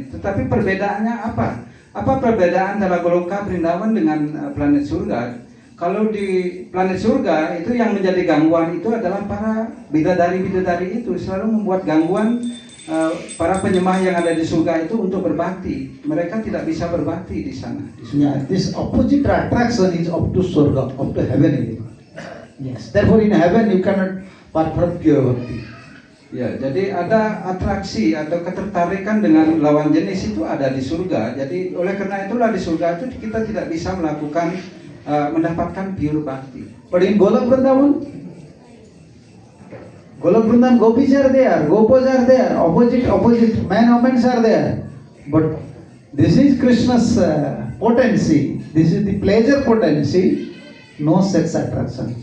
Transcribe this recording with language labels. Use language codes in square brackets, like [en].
[id] Tetapi perbedaannya apa? Apa perbedaan antara Goloka Vrindavan dengan planet surga? Kalau di planet surga itu yang menjadi gangguan itu adalah para bidadari-bidadari itu selalu membuat gangguan para penyembah yang ada di surga itu untuk berbakti. Mereka tidak bisa berbakti di sana. [en] Yeah, this opposite attraction is up to Surga, up to heaven. Yes. Therefore, in heaven you cannot perform pure bhakti. [id] Ya, jadi ada atraksi atau ketertarikan dengan lawan jenis itu ada di surga. Jadi oleh karena itulah di surga itu kita tidak bisa melakukan mendapatkan pure bhakti. [en] But in Golok Vrindavan, gopis are there, gopas are there, opposite men, women are there. But this is Krishna's potency. This is the pleasure potency. No sex attraction.